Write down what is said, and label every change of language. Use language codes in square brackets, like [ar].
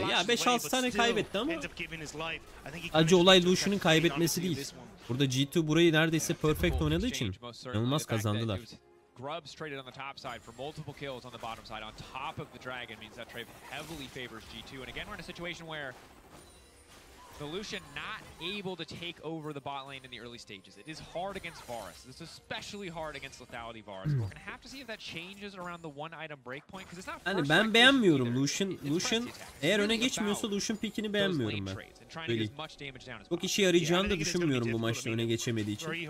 [tr] Ya 5-6 tane kaybetti ama acı olay Lucian'ın kaybetmesi değil. Burada G2 burayı neredeyse perfect oynadığı için inanılmaz kazandılar. [en] Grubs traded on the top side for multiple kills on the bottom side on top of the dragon means that trade heavily favors G2. And again, we're in a situation where the Lucian not able to take over the bot lane in the early stages. It is hard against Varus. It's especially hard against lethality Varus. We're going to have to see if that changes around the one item breakpoint because it's not. [tr] Yani ben beğenmiyorum Lucian eğer öne geçmiyorsa Lucian pick'ini beğenmiyorum ben. Böyle çok işe yarayacağını da düşünmüyorum bu maçta öne geçemediği için.